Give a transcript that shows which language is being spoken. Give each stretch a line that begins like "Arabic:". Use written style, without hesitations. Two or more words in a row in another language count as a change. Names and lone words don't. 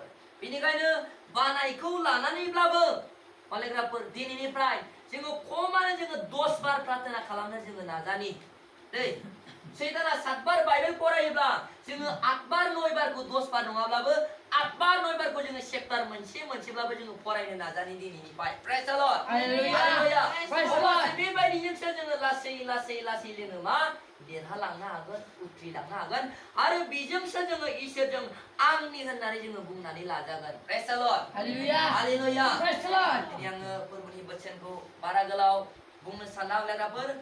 Bodo: बेनिखायनो बानायखौ लानानैब्लाबो लोगोफोर दिनैनिफ्राय जोङो खमानो जोङो 10 बार प्रार्थना खालामनो जोङो नाजानि। सैताना 7 बार बाइबेल फरायोब्ला जोङो 8 बार 9 बारखौ 10 बार नङाब्लाबो 8 बार 9 बारखौ जोङो चेप्टार मोनसेब्लाबो जोङो फरायनो नाजानि दिनैनिफ्राय।
English: praise the Lord. हालेलुया। praise the Lord.
Bodo: बेबायदिजोंसो जोङो लासै जोङो मा देरहालांनो हागोन, उथ्रिलांनो हागोन। आरो बेजोंसो जोङो इसोरजों आंनि होननानै जोङो बुंनानै लाजागोन।
English: praise the Lord. हालेलुया। हालेलुया। praise the Lord.
Bodo: दिनै आङो फोरबोनि बोसोनखौ बारा गोलाव बुंनो साना लोगोफोर।